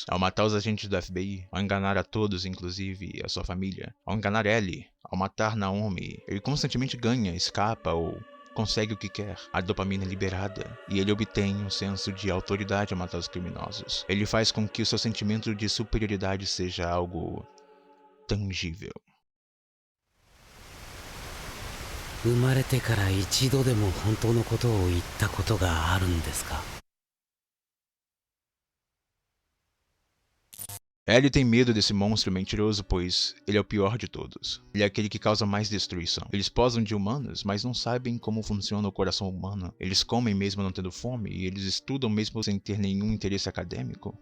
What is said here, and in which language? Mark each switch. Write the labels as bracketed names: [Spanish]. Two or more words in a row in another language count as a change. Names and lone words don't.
[Portuguese] Ao matar os agentes do FBI, ao enganar a todos, inclusive a sua família, ao enganar Ellie, ao matar Naomi, ele constantemente ganha, escapa ou consegue o que quer, a dopamina é liberada, e ele obtém um senso de autoridade ao matar os criminosos. Ele faz com que o seu sentimento de superioridade seja algo tangível. [Japanese] 生まれてから一度でも本当のことを言ったことがあるんですか? [Portuguese] Ellie tem medo desse monstro mentiroso, pois ele é o pior de todos. Ele é aquele que causa mais destruição. Eles posam de humanos, mas não sabem como funciona o coração humano. Eles comem mesmo não tendo fome, e eles estudam mesmo sem ter nenhum interesse acadêmico.